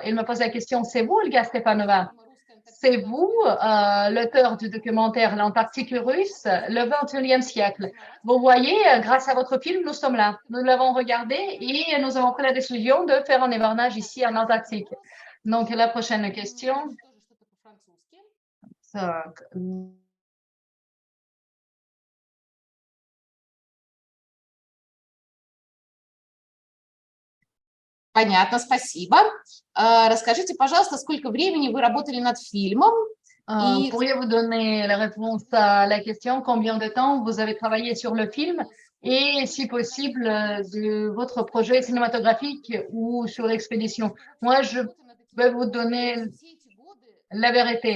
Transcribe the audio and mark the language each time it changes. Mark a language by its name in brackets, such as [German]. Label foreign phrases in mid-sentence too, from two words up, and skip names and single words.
[French] Ils me posent la question, c'est vous, Olga Stepanova? C'est vous, l'auteur du documentaire L'Antarctique russe, le 21e siècle. Vous voyez, grâce à votre film, nous sommes là. Nous l'avons regardé et nous avons pris la décision de faire un hivernage ici en Antarctique. Donc, la prochaine question. [Russian] Понятно, спасибо. Расскажите, пожалуйста, сколько времени вы работали над фильмом? [French] Pourriez-vous donner la réponse à la question, combien de temps vous avez travaillé sur le film et, si possible, de votre projet cinématographique ou sur l'expédition? Moi, je vais vous donner la vérité.